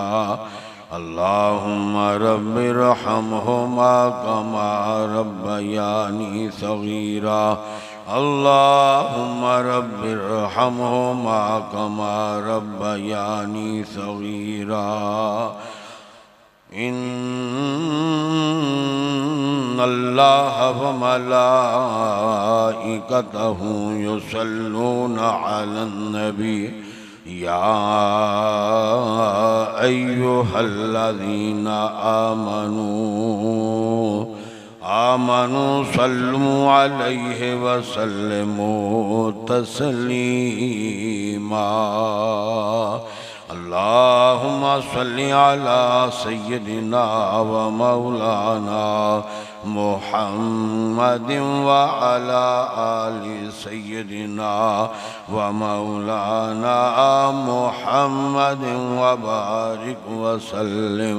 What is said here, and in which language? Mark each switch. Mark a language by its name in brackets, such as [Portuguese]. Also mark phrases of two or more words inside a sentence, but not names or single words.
[Arabic] اللهم رب ارحمهما كما ربياني صغيرا. اللهم رب ارحمهما كما ربياني صغيرا. إن الله وملائكته يصلون على النبي يا أيها الذين آمنوا صلوا عليه وسلموا تسليما. اللهم صل على سيدنا ومولانا محمد وعلى آل سيدنا ومولانا محمد وبارك وسلم.